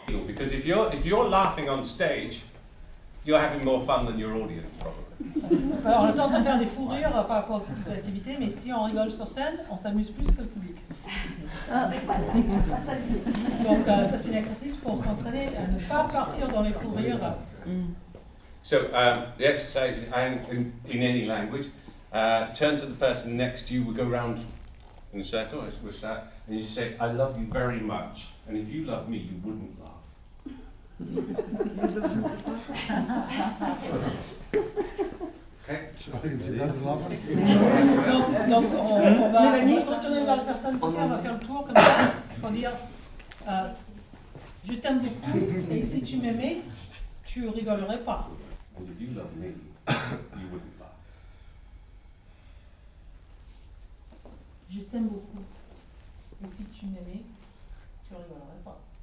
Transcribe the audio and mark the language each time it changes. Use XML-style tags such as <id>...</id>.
<en>Because if you're laughing on stage, you're having more fun than your audience, probably.</en> <fr>Alors, on a tendance à faire des fous rires par rapport à cette activité, mais si on rigole sur scène, on s'amuse plus que le public. Donc, ça, c'est un exercice pour s'entraîner à ne pas partir dans les fous rires.</fr> <en>So, the exercise in any language, turn to the person next to you, we go round in a circle, and you say, I love you very much, and if you love me, you wouldn't laugh. Okay. So if she doesn't laugh,</en> <fr>Donc on va se retourner vers la personne, on va faire le tour comme ça, pour dire je t'aime beaucoup, et si tu m'aimais, tu rigolerais pas.</fr> <en>And if you love me, you wouldn't laugh.</en> <fr>Je t'aime beaucoup, et si tu m'aimais, tu rigolerais pas.</fr>